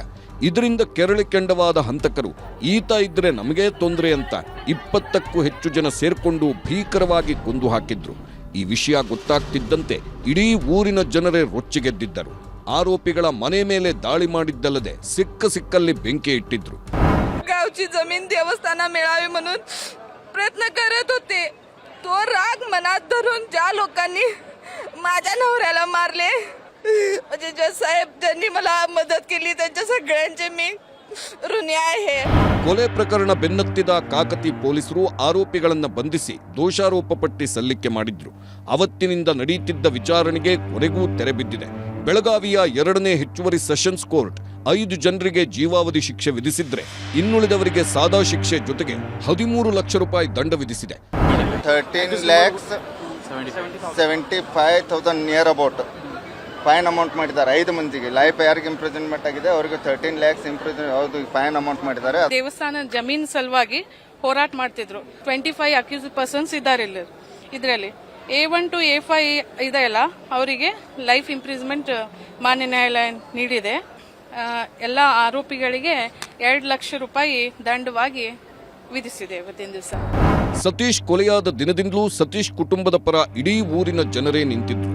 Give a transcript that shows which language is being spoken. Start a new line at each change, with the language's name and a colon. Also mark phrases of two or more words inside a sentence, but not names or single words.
Kannada: ಇದರಿಂದ ಕೆರಳಿ ಕೆಂಡವಾದ ಹಂತಕರು ಈತ ಇದ್ರೆ ನಮಗೇ ತೊಂದರೆ ಅಂತ 20ಕ್ಕೂ ಹೆಚ್ಚು ಜನ ಸೇರ್ಕೊಂಡು ಭೀಕರವಾಗಿ ಕೊಂದು ಹಾಕಿದ್ರು. ಈ ವಿಷಯ ಗೊತ್ತಾಗ್ತಿದ್ದಂತೆ ಇಡೀ ಊರಿನ ಜನರೇ ರೊಚ್ಚಿಗೆದ್ದಿದ್ದರು. ಆರೋಪಿಗಳ ಮನೆ ಮೇಲೆ ದಾಳಿ ಮಾಡಿದ್ದಲ್ಲದೆ ಸಿಕ್ಕಲ್ಲಿ ಬೆಂಕಿ ಇಟ್ಟಿದ್ರು.
Marathi: गावची जमीन देवस्थाना मिळावी म्हणून प्रयत्न करत होते. तो राग मनात धरून ज्या लोकांनी माझ्या नवऱ्याला मारले, म्हणजे जे साहेब ज्यांनी मला मदत केली त्यांच्या सगळ्यांचे मी ऋणी आहे.
Kannada: ಕೊಲೆ ಪ್ರಕರಣ ಬೆನ್ನತ್ತಿದ ಕಾಕತಿ ಪೊಲೀಸರು ಆರೋಪಿಗಳನ್ನ ಬಂಧಿಸಿ ದೋಷಾರೋಪ ಪಟ್ಟಿ ಸಲ್ಲಿಕೆ ಮಾಡಿದ್ರು. ಅವತ್ತಿನಿಂದ ನಡೆಯುತ್ತಿದ್ದ ವಿಚಾರಣೆಗೆ ಕೊನೆಗೂ ತೆರೆ ಬಿದ್ದಿದೆ. ಬೆಳಗಾವಿಯ 2ನೇ ಹೆಚ್ಚುವರಿ
English: sessions court
Kannada: 5 ಜನರಿಗೆ ಜೀವಾವಧಿ ಶಿಕ್ಷೆ ವಿಧಿಸಿದ್ರೆ ಇನ್ನುಳಿದವರಿಗೆ ಸಾದಾ ಶಿಕ್ಷೆ ಜೊತೆಗೆ 13 ಲಕ್ಷ ರೂಪಾಯಿ ದಂಡ ವಿಧಿಸಿದೆ.
English: 13,75,000 near about fine amount ಮಾಡಿದ್ದಾರೆ.
Kannada: 5 ಮಂದಿಗೆ ಲೈಫ್ ಯಾರಿಗೆ ಇಂಪ್ರಿಸನ್ಮೆಂಟ್ ಆಗಿದೆ ಅವರಿಗೆ 13 lakhs ಹೌದು
English: fine amount
Kannada: ಮಾಡಿದ್ದಾರೆ. ದೇವಸ್ಥಾನ ಜಮೀನ್ ಸಲುವಾಗಿ ಹೋರಾಟ ಮಾಡ್ತಿದ್ರು. 25
English: accused persons
Kannada: ಇದ್ದಾರೆ ಇದರಲ್ಲಿ.
English: A1 to A5
Kannada: ಇದೆಯಲ್ಲ ಅವರಿಗೆ
English: life imprisonment
Kannada: ಮಾನ್ಯ ನ್ಯಾಯಾಲಯ ನೀಡಿದೆ. ಎಲ್ಲ ಆರೋಪಿಗಳಿಗೆ 2 ಲಕ್ಷ ರೂಪಾಯಿ ದಂಡವಾಗಿ ವಿಧಿಸಿದೆ ಇವತ್ತಿನ ದಿವಸ. ಸತೀಶ್ ಕೊಲೆಯಾದ ದಿನದಿಂದಲೂ ಸತೀಶ್ ಕುಟುಂಬದ ಪರ ಇಡೀ ಊರಿನ ಜನರೇ ನಿಂತಿದ್ರು.